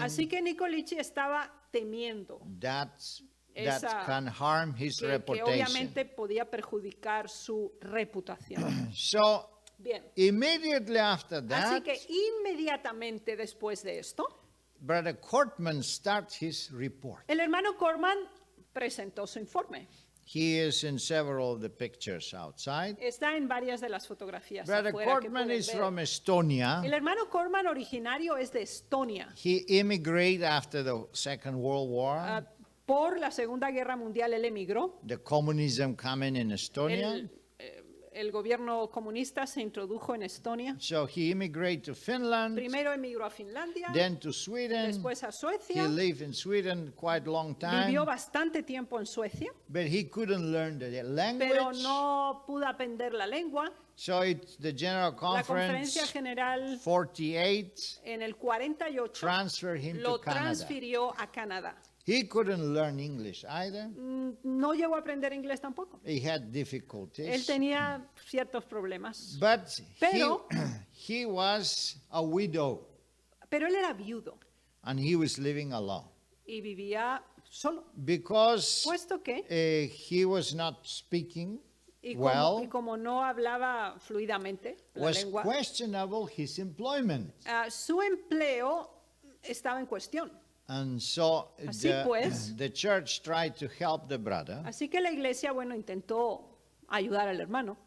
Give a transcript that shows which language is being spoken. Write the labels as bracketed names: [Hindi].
[Spanish] Así que Nicolici estaba temiendo [English] that [Spanish] Esa- [English] can harm his [Spanish] que [English] reputation. [Spanish] obviamente podía perjudicar su reputación. [English] So [Spanish] Bien, [English] immediately after [Spanish] así [English] that, [Spanish] que inmediatamente después de esto, [English] Brother Kortman starts his report. [Spanish] el hermano Corman presentó su informe. [English] He is in several of the pictures outside. [Spanish] Está en varias de las fotografías [English] Brother [Spanish] afuera que [English] Kortman [Spanish] pueden [English] is [Spanish] ver. [English] from Estonia. [Spanish] El hermano Corman originario es de Estonia. [English] He immigrated after the Second World War. [Spanish] Por la Segunda Guerra Mundial él emigró. [English] The communism coming in Estonia. [Spanish] El gobierno comunista se introdujo en Estonia. [English] So he immigrated to Finland, [Spanish] Primero emigró a Finlandia, [English] then to Sweden. [Spanish] después a [English] He [Spanish] Suecia. [English] lived in Sweden quite a long [Spanish] Vivió [English] time, [Spanish] bastante tiempo en Suecia, [English] but he couldn't learn the [Spanish] pero [English] language. [Spanish] no pudo aprender la lengua. [English] So it's the General [Spanish] La [English] Conference [Spanish] Conferencia General [English] 48 [Spanish] en el 48 [English] transferred him [Spanish] lo [English] to Canada. [Spanish] transfirió a Canadá. [English] He couldn't learn English either. [Spanish] No llegó a aprender inglés tampoco. [English] He had [Spanish] Él [English] difficulties. [Spanish] tenía ciertos problemas, [English] But [Spanish] Pero- [English] he was a widow [Spanish] pero él era viudo [English] and he was living alone [Spanish] y vivía solo, [English] because [Spanish] puesto que [English] he was not speaking [Spanish] y [English] well. [Spanish] como no hablaba fluidamente la [English] Was [Spanish] lengua, [English] questionable his employment. [Spanish] su empleo estaba en cuestión. [English] And so [Spanish] Así pues. [English] the church tried to help the brother. [Spanish] Así que la iglesia, bueno, intentó ayudar al hermano.